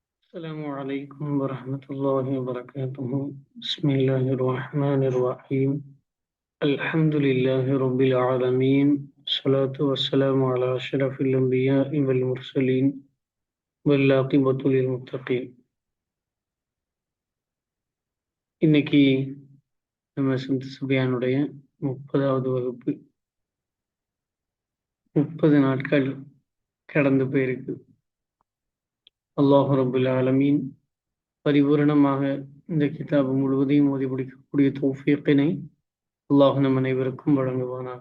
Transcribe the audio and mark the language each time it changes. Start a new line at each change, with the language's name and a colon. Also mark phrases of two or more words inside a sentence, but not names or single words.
Arabic: السلام عليكم ورحمة الله وبركاته. بسم الله الرحمن الرحيم. الحمد لله رب العالمين. الصلاة والسلام على أشرف الأنبياء والمرسلين والعاقبة للمتقين.
Tamil: இன்னைக்கு நம்ம சிந்து சபையானுடைய 30வது வகுப்பு 30 நாட்கள் கடந்து போயிருக்கு.
Arabic: الله رب العالمين
Tamil: பரிபூரணமாக இந்த கிதாபு முழுவதையும் ஓதி முடிக்கக்கூடிய தௌஃபீக்கினை அல்லாஹ் நம் அனைவருக்கும் வழங்குவானாக.